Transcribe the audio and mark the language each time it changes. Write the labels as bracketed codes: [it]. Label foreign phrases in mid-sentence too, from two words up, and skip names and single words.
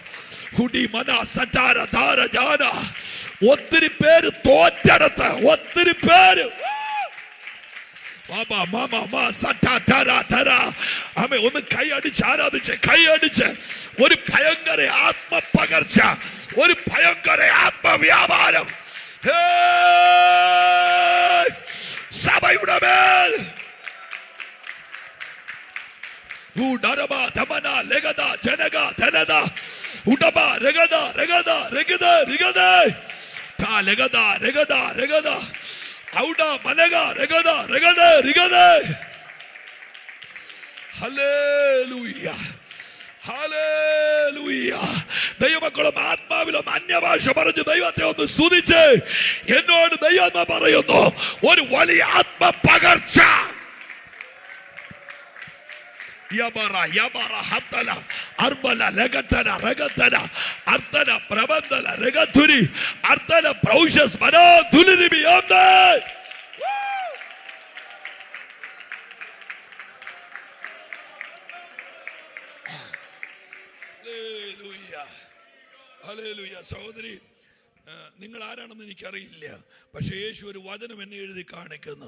[ml] ഒത്തിരി പേര് തോറ്റെടുത്ത്, ഒത്തിരി പേര് ഒന്ന് കൈയടിച്ച് ആരാധിച്ച്, കൈയടിച്ച് ഒരു ഭയങ്കര ആത്മപകർച്ച, ഒരു ഭയങ്കര ആത്മവ്യാപാരം സഭയുടെ മേൽ. Udaraba tamana legada janaga tanada udaba regada regada regada regada ta legada regada regada auda malaga regada regada regada. Hallelujah. Hallelujah. ദൈവമക്കളും ആത്മാവിലും അന്യഭാഷ പറഞ്ഞു ദൈവത്തെ ഒന്ന് സ്തുതിച്ച് എന്നോട് ദൈവം പറയുന്നു ഒരു വലിയ ആത്മ പകർച്ച. Yabara yabara hatala arbala regatana regatana artana prabandala regaturi artana praushas mano tuliri biyamda. Hallelujah. Hallelujah. സഹോദരി, നിങ്ങൾ ആരാണെന്ന് എനിക്കറിയില്ല, പക്ഷെ യേശു ഒരു വചനം എന്നെ എഴുതി കാണിക്കുന്നു.